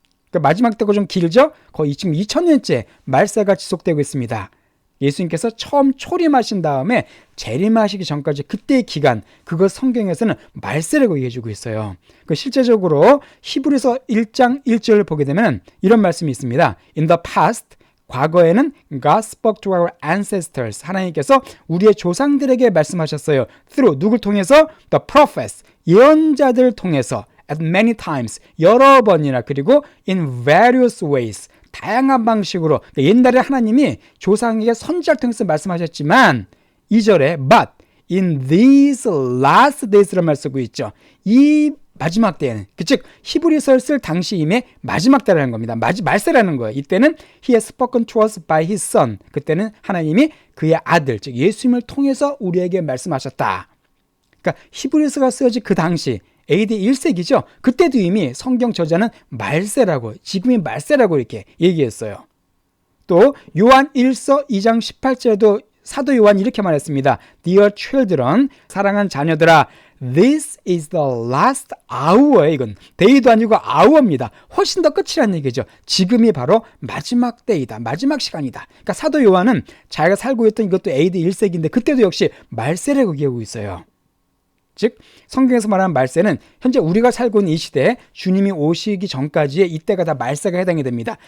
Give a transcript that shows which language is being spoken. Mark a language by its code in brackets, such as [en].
[ko] 그러니까 마지막 때가 좀 길죠? 거의 지금 2000년째 말세가 지속되고 있습니다. 예수님께서 처음 초림하신 다음에 재림하시기 전까지 그때의 기간, 그걸 성경에서는 말세라고 얘기해주고 있어요. 실제적으로 히브리서 1장 1절을 보게 되면 이런 말씀이 있습니다. [en] In the past, [ko] 과거에는 [en] God spoke to our ancestors. [ko] 하나님께서 우리의 조상들에게 말씀하셨어요. [en] Through, [ko] 누굴 통해서? [en] The prophets, [ko] 예언자들을 통해서. [en] At many times, [ko] 여러 번이나, 그리고 [en] in various ways, [ko] 다양한 방식으로. 옛날에 하나님이 조상에게 선지자를 통해서 말씀하셨지만 2절에 [en] but in these last days [ko] 라는 말 쓰고 있죠. 이 마지막 때에는, 즉 히브리서를 쓸 당시임에 마지막 때라는 겁니다. 말세라는 거예요. 이때는 [en] he has spoken to us by his son. [ko] 그때는 하나님이 그의 아들, 즉 예수님을 통해서 우리에게 말씀하셨다. 그러니까 히브리서가 쓰여진 그 당시 AD 1세기죠. 그때도 이미 성경 저자는 말세라고, 지금이 말세라고 이렇게 얘기했어요. 또 요한 1서 2장 18절에도 사도 요한이 이렇게 말했습니다. [en] Dear children, [ko] 사랑하는 자녀들아, [en] This is the last hour. [ko] 이건 day도 아니고 hour입니다. 훨씬 더 끝이라는 얘기죠. 지금이 바로 마지막 때이다. 마지막 시간이다. 그러니까 사도 요한은 자기가 살고 있던 이것도 AD 1세기인데 그때도 역시 말세라고 얘기하고 있어요. 즉 성경에서 말하는 말세는 현재 우리가 살고 있는 이 시대에 주님이 오시기 전까지의 이때가 다 말세가 해당이 됩니다.